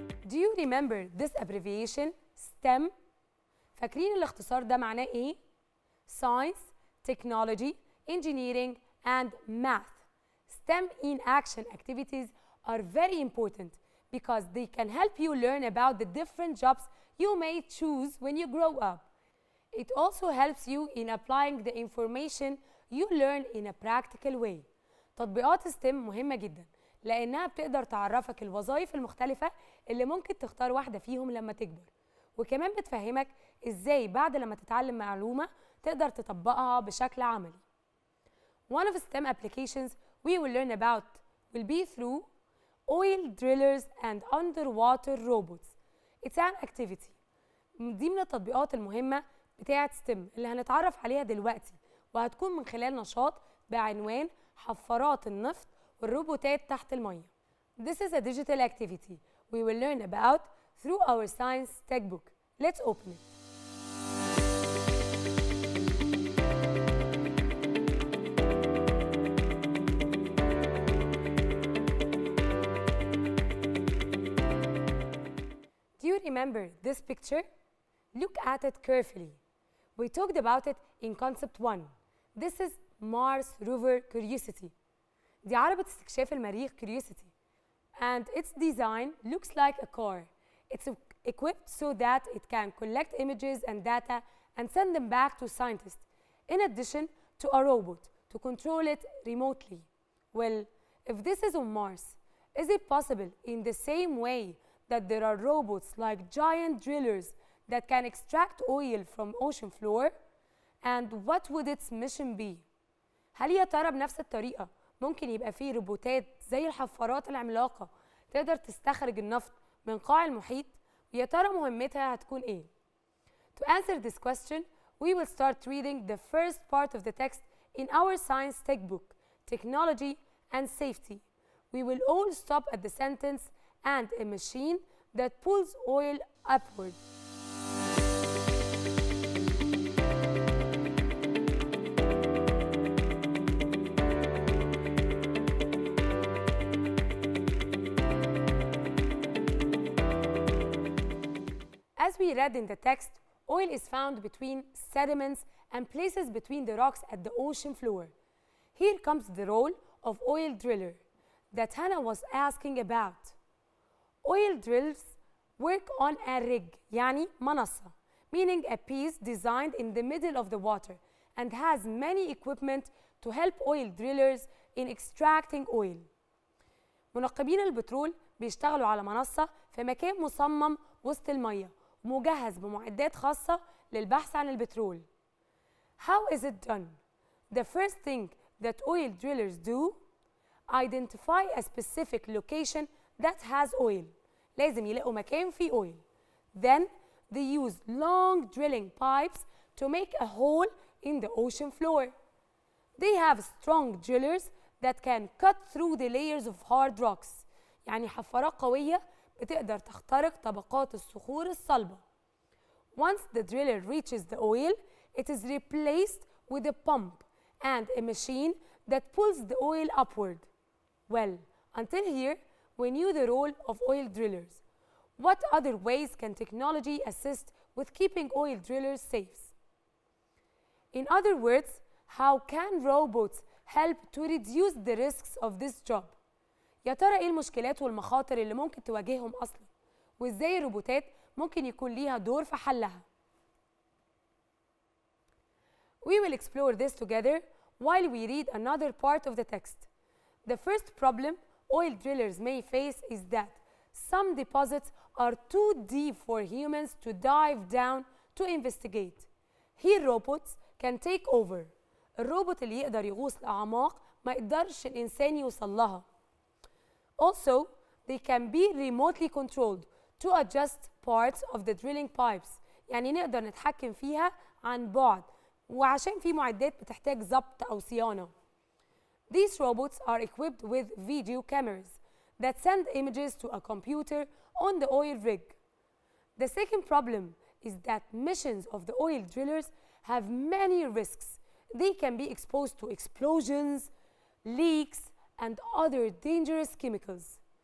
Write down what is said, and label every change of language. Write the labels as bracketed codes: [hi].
[en] Do you remember this abbreviation, STEM? [ar] فاكرين الاختصار ده معناه ايه؟ [en] Science, Technology, Engineering, and Math. STEM in action activities are very important because they can help you learn about the different jobs you may choose when you grow up. It also helps you in applying the information you learn in a practical way. [ar] تطبيقات STEM مهمة جدا لأنها بتقدر تعرفك الوظائف المختلفة اللي ممكن تختار واحدة فيهم لما تكبر، وكمان بتفهمك إزاي بعد لما تتعلم معلومة تقدر تطبقها بشكل عملي. [en] One of STEM applications we will learn about will be through oil drillers and underwater robots. It's an activity. [ar] دي من التطبيقات المهمة بتاعة STEM اللي هنتعرف عليها دلوقتي، وهتكون من خلال نشاط بعنوان حفارات النفط والروبوتات تحت المية. [en] This is a digital activity we will learn about through our science textbook. Let's open it. Do you remember this picture? Look at it carefully. We talked about it in concept 1. This is Mars rover Curiosity. [ar] دي عربة استكشاف المريخ Curiosity. [en] And its design looks like a car. It's equipped so that it can collect images and data and send them back to scientists, in addition to a robot to control it remotely. Well, if this is on Mars, is it possible in the same way that there are robots like giant drillers that can extract oil from ocean floor? And what would its mission be? [ar] هل يا ترى بنفس الطريقة ممكن يبقى فيه روبوتات زي الحفارات العملاقة تقدر تستخرج النفط من قاع المحيط؟ ويا ترى مهمتها هتكون ايه؟ [en] To answer this question, we will start reading the first part of the text in our science textbook, Technology and Safety. We will all stop at the sentence and a machine that pulls oil upward. As we read in the text, oil is found between sediments and places between the rocks at the ocean floor. Here comes the role of oil driller that Hannah was asking about. Oil drills work on a rig, [ar] يعني منصة, [en] meaning a piece designed in the middle of the water and has many equipment to help oil drillers in extracting oil. [ar] منقبين البترول بيشتغلوا على منصة في مكان مصمم وسط المية ومجهز بمعدات خاصة للبحث عن البترول. [en] How is it done? The first thing that oil drillers do, identify a specific location that has oil. [ar] لازم يلاقوا مكان فيه oil. [en] Then they use long drilling pipes to make a hole in the ocean floor. They have strong drillers that can cut through the layers of hard rocks. [ar] يعني حفارات قوية بتقدر تخترق طبقات الصخور الصلبة. [en] Once the driller reaches the oil, it is replaced with a pump and a machine that pulls the oil upward. Well, until here, we knew the role of oil drillers. What other ways can technology assist with keeping oil drillers safe? In other words, how can robots help to reduce the risks of this job? [ar] يا ترى ايه المشكلات والمخاطر اللي ممكن تواجههم اصلا؟ وازاي الروبوتات ممكن يكون ليها دور في حلها؟ [en] We will explore this together while we read another part of the text. The first problem oil drillers may face is that some deposits are too deep for humans to dive down to investigate. Here robots can take over. [ar] الروبوت اللي يقدر يغوص لأعماق ما يقدرش الإنسان يوصل لها. [en] Also, they can be remotely controlled to adjust parts of the drilling pipes. [ar] يعني نقدر نتحكم فيها عن بعد وعشان في معدات بتحتاج ضبط أو صيانة. [en] These robots are equipped with video cameras that send images to a computer on the oil rig. The second problem is that missions of the oil drillers have many risks. They can be exposed to explosions, leaks, and other dangerous chemicals.